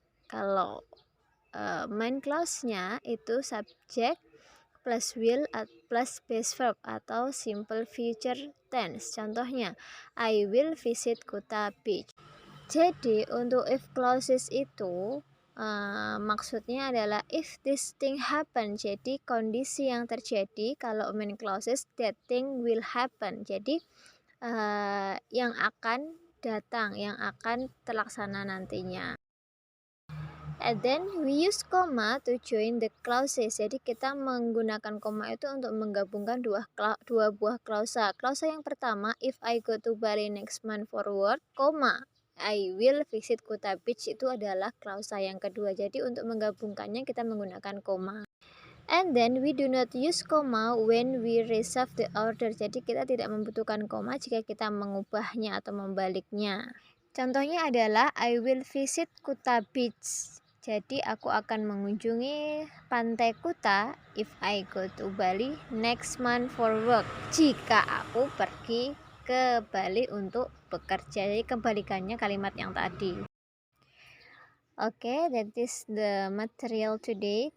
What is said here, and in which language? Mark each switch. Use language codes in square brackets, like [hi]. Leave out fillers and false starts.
[id] Kalau main clause-nya itu subject plus will plus base verb atau simple future tense. Contohnya, [en] I will visit Kuta Beach. [id] Jadi untuk if clauses itu maksudnya adalah [en] if this thing happen. [id] Jadi kondisi yang terjadi. Kalau [en] main clauses, that thing will happen. [id] Jadi yang akan datang, yang akan terlaksana nantinya. [en] And then we use comma to join the clauses. [id] Jadi kita menggunakan koma itu untuk menggabungkan dua buah klausa. Klausa yang pertama, [en] if I go to Bali next month for work, [id] koma, [en] I will visit Kuta Beach, [id] itu adalah klausa yang kedua. Jadi untuk menggabungkannya kita menggunakan koma. [en] And then we do not use comma when we reserve the order. [id] Jadi kita tidak membutuhkan koma jika kita mengubahnya atau membaliknya. Contohnya adalah [en] I will visit Kuta Beach. [id] Jadi aku akan mengunjungi pantai Kuta [en] if I go to Bali next month for work. [id] Jika aku pergi ke Bali untuk bekerja. Jadi kebalikannya kalimat yang tadi. [en] Okay, that is the material today.